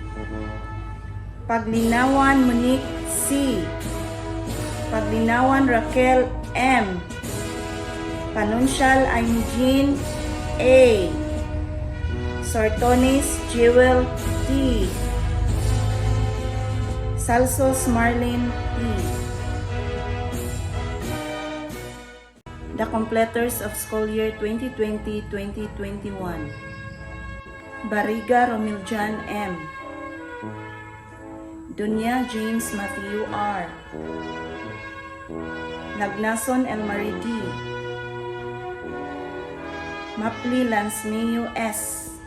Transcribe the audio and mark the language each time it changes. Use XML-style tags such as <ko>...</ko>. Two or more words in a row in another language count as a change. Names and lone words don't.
<en>Paglinawan Monique C. Paglinawan Raquel M. Panunsyal Eugene A. Sortonis Jewel T. Salsos Marlene E. The completers of school year 2020-2021. Bariga Romiljan M. Dunya James Matthew R. Nagnason Elmarie D. Mapli Lansmeo S.</en>